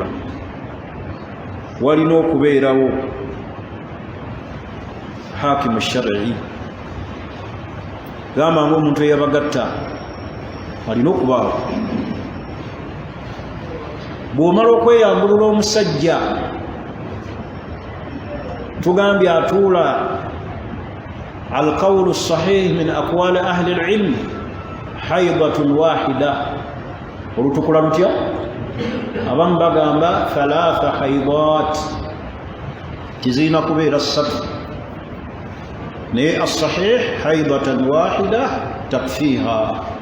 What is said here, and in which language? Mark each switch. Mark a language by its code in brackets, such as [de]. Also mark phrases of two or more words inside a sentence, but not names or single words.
[lg] Walina okubeerawo [ar] حاكم شرعي. [lg] Gamba ng'omuntu eyabagatta alina okubaawo. Bw'omala okweyambulula omusajja, tugambye atuula [ar] القول صحيح من أقوال أهل العلم حيضة واحدة. [lg] Olutukula lutya? Abamu bagamba [ar] ثلاث حيضات, [lg] kizirina kubeera 3, naye [ar] الصحيح حيضة واحدة تكفيها.